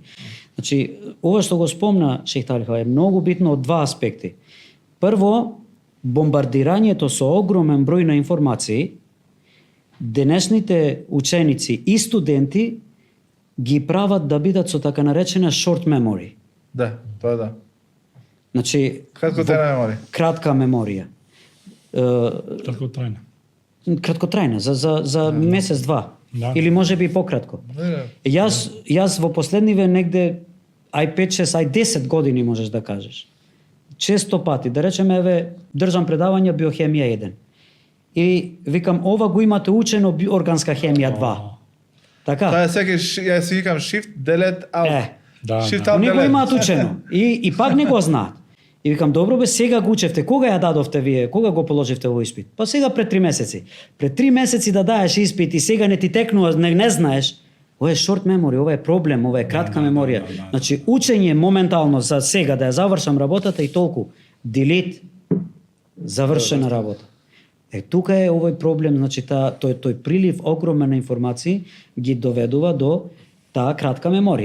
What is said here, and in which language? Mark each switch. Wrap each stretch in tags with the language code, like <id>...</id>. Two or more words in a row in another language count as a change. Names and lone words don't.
<mk>Значи, ова што го спомна Шејх Талха е многу битно од два аспекти. Прво, бомбардирањето со огромен број на информации, денешните ученици и студенти ги прават да бидат со така наречена</mk> <en>short memory.</en> <mk>Да, тоа да. Значи, кратка меморија. Краткотрајна, за месец-два. Да. Или може би пократко. Јас во последниве негде 5-6, 10 години можеш да кажеш. често пати, да речеме, еве, држам предавање биохемија 1. И викам, ова го имате учено органска хемија 2. Така? Тоа е секој, ја си викам</mk> <en>shift, delete, out.</en> <mk>Да, Shift, да. out, Не го delete. имаат учено. И пак не го знаат. И викам, добро бе, сега го учевте. Кога ја дадовте вие? Кога го положивте овој испит? Па сега пред 3 месеци. Пред 3 месеци да даеш испит и сега не ти текнува, не знаеш. Ова е</mk> <en>short memory,</en> <mk>ова е проблем, ова е кратка меморија. Значи, учење моментално за сега да ја завршам работата и толку. Delete, завршена работа. Тука е овој проблем, значи тој прилив огромен на информации ги доведува до таа кратка меморија.</mk>